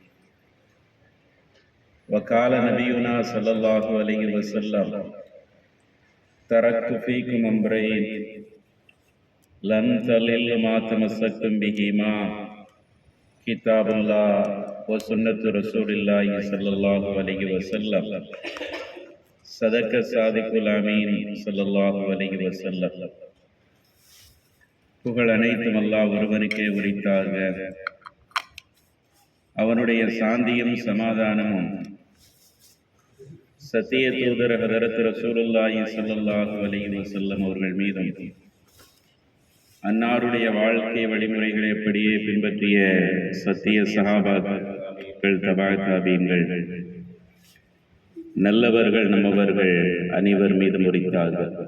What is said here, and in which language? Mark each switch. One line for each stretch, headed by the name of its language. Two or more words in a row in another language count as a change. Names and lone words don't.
Arabic: وقال نبينا صلى الله عليه وسلم تركت فيكم أمرين لن تضلوا ما تمسكتم بهما كتاب الله وسنة رسول الله صلى الله عليه وسلم صدق الصادق الأمين صلى الله عليه وسلم.
Tamil: புகழ் அனைத்தும் அல்லாஹ் ஒருவனுக்கே உரித்தாக. அவனுடைய சாந்தியும் சமாதானமும் சத்திய தூதர் ஹதரத்
Arabic: رسول الله صلى الله عليه وسلم
Tamil: அவர்கள் மீதும் அன்னாருடைய வாழ்க்கை வழிமுறைகளை அப்படியே பின்பற்றிய சத்திய சஹாபாக்கள் தபா தாபீன்கள் நல்லவர்கள் நம்மவர்கள் அனைவர் மீதும் உரித்தார்கள்.